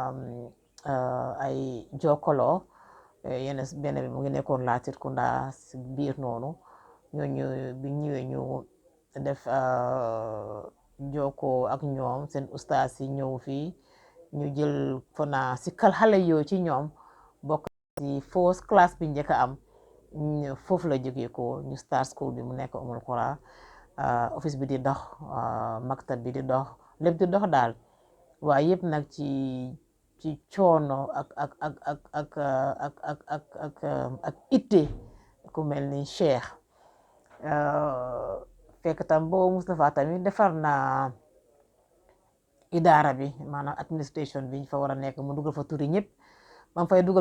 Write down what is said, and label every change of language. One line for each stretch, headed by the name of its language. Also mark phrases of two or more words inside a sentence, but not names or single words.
Wolof: ay jokkaloo yeneen benn bi mu ngi nekkoon Latrikunda si biir noonu ñooñu bi ñëwee ñu def jokkoo ak ñoom seen ustaas yi ñëw fii ñu jël fona si xale yoo ci ñoom bokk si
English: first class
Wolof: bi njëkk a am foofu la jógee ko ñu
English: start school
Wolof: bi mu nekk Umul Qura office bi di dox maktab bi di dox lépp di dox daal waaye yëpp nag ci coono ak itte ku mel ni Cheikh fekk tam boobu Moustapha tamit defar na idaara bi maanaam administration bi fa war a nekk mu dugal fa turi ñëpp ba mu fay dugal